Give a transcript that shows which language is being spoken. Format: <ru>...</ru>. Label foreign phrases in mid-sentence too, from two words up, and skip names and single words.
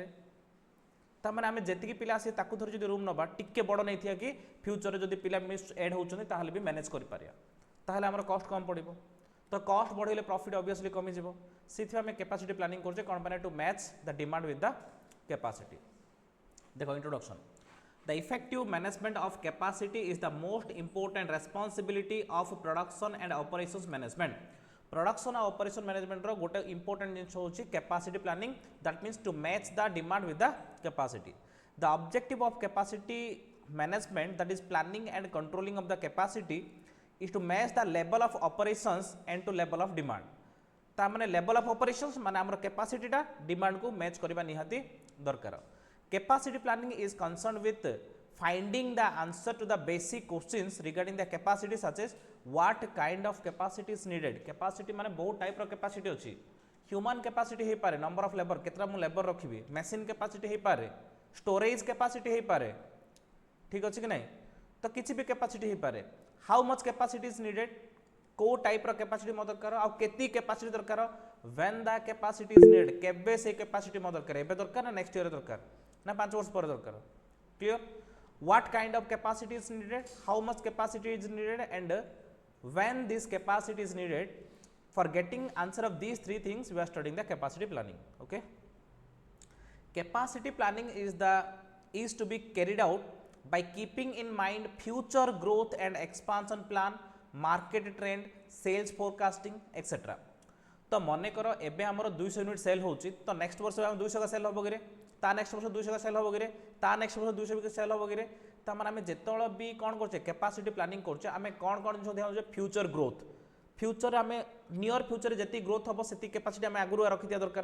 <spv>ତାନେ ଆମ ଜି ପିଲା ଆସି ତାକୁ ଥୋଡ଼ି ଜୋ ରୁମ ନବା ଟିକେ ବଡ଼ ନହିଁ ଥି କି ଫ୍ୟୁଚର ଜୋ ପିଲା ମିସ ଏଡ ହୋତି ଭି ମ୍ୟାନେଜ କର ଆମ କଷ୍ଟ କମ ପଡ଼ୋ। ତୋ କଷ୍ଟ ବଢ଼େ ପ୍ରଫିଟ ଅବଭିଅସଲି କମି ଜିବୋ। ସେ ଆମ</spv> <en>capacity planning</en> <spv>କରଛେ କୌନ ପାନେ?</spv> <en>to match the demand with the capacity.</en> <spv>ଦେଖୋ ଇଣ୍ଟ୍ରୋଡକ୍ସନ।</spv> <en>The effective management of capacity is the most important responsibility of production and operations management. Production and operation management</en> <spv>रो गोटे important जिनिस होची</spv> <en>capacity planning, that means to match the demand with the capacity. The objective of capacity management, that is planning and controlling of the capacity, is to match the level of operations and to level of demand.</en> <spv>ତା ମାନେ</spv> <en>level of operations</en> <spv>माने हमर capacity टा demand को match करबा निहाती दरकार।</spv> <en>Capacity planning is concerned with finding the answer to the basic questions regarding the capacity, such as what kind of capacity is needed.</en> <spv>Capacity ମାନେ ବହୁତ ଟାଇପ ରୋ କ୍ୟାପାସିଟି ଅଛି।</spv> <en>human capacity</en> <spv>ହେ ପାରେ,</spv> <en>number of labour</en> <spv>କେତରା ମୁ ଲେବର ରଖିବି,</spv> <en>machine capacity</en> <spv>ହେ ପାରେ,</spv> <en>storage capacity</en> <spv>ହେ ପାରେ, ଠିକ ଅଛି କି ନହିଁ? ତୋ କିଛି ଭି କ୍ୟାପାସିଟି ହେ ପାରେ।</spv> <en>how much capacity is needed,</en> <spv>କୋ ଟାଇପ ରୋ କ୍ୟାପାସିଟି ମୋ ଦରକାର, ଆ କେତି କ୍ୟାପାସିଟି ଦରକାର,</spv> <en>when the capacity is needed,</en> <spv>କେବେ ସେ କ୍ୟାପାସିଟି ମୋ ଦରକାର, ଏବେ ଦରକାର ନା</spv> <en>next year</en> <spv>ଦରକାର ନା 5 ବର୍ଷ ପର ଦରକାର। କ୍ଲିଅର?</spv> <en>What kind of capacity is needed, how much capacity is needed, and when this capacity is needed. For getting answer of these three things, we are studying the capacity planning. Okay, capacity planning is to be carried out by keeping in mind future growth and expansion plan, market trend, sales forecasting, etc.</en> <spv>ତୋ ମନ କର ଏବେ ହମର 200 ୟୁନିଟ ସେଲ ହୋଚି, ତୋ ନେକ୍ସଟ ବର୍ଷ ହମ 200 କା ସେଲ ହୋବୋ ଗିରେ, ତା ନେକ୍ସଟ ବର୍ଷ 200 କା ସେଲ ହୋବୋ ଗିରେ, ତା ନେକ୍ସଟ ବର୍ଷ 200 କା ସେଲ ହୋବୋ ଗିରେ। ତା ମାନେ ହମ ଜେତୋଳ ଭି କୋନ କରଛେ</spv> <en>capacity planning</en> <spv>କରଛେ, ଆମେ କୋନ କୋନ ଜୋ ଧ୍ୟାନ ଜେ</spv> <en>future growth,</en> <spv>ଫ୍ୟୁଚର ଆମେ</spv> <en>near future</en> <spv>ଜେତି ଗ୍ରୋଥ ହୋବୋ ସେତି କ୍ୟାପାସିଟି ଆମେ ଆଗୁରୁ ରଖି ଦିଆ ଦରକାର।</spv>